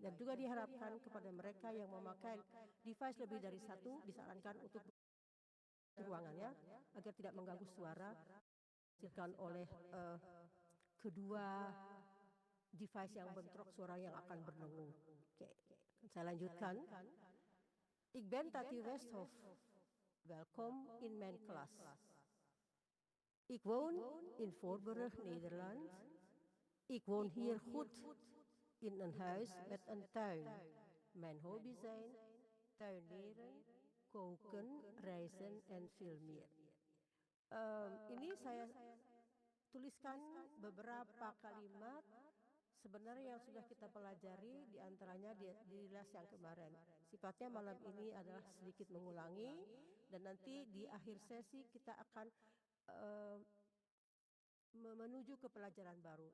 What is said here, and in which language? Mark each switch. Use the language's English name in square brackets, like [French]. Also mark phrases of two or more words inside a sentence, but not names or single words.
[Indonesian] Dan juga diharapkan kepada mereka yang memakai device lebih dari satu, disarankan untuk ruangannya agar tidak mengganggu suara dihasilkan oleh kedua device yang bentrok suara yang akan berdengung. Oke, saya lanjutkan. [Dutch] Ik ben Tati Westhoff. Welkom in mijn klas. Ik woon in Voorburg, Nederland. Ik woon hier goed in een huis met een tuin. Mijn hobby's zijn tuinieren, koken, reizen en veel meer. [Indonesian] Ini saya tuliskan beberapa kalimat sebenarnya yang sudah kita pelajari, diantaranya di les yang kemarin. Sifatnya malam ini adalah sedikit mengulangi, dan nanti di akhir sesi kita akan menuju ke pelajaran baru.